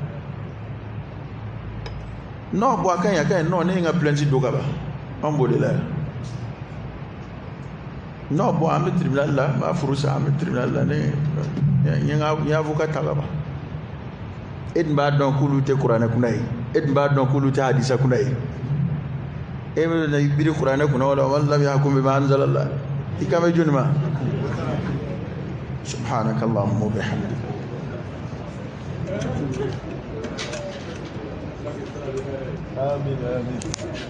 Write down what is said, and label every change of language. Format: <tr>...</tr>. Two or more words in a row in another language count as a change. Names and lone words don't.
<fr>non bon</fr> <bm>a ka ɲi non ne ye n ka plainte don ka ban an b'o de la yan</bm> <fr>non bon</fr> <bm>an bɛ tribunal la n b'a furu sa an bɛ tribunal la ne n ye avocat ta ka ban e dun b'a dɔn k'olu tɛ kuranɛ kunna ye e dun b'a dɔn k'olu tɛ hadisa kunna ye e bɛ na biri kuranɛ kunna wala</bm> <ar>والله يحكم بما أنزل الله</ar> <bm>i kan bɛ jɔnni ma</bm> <ar>سبحانك اللهم وبحمدك</ar> <bm>amin</bm>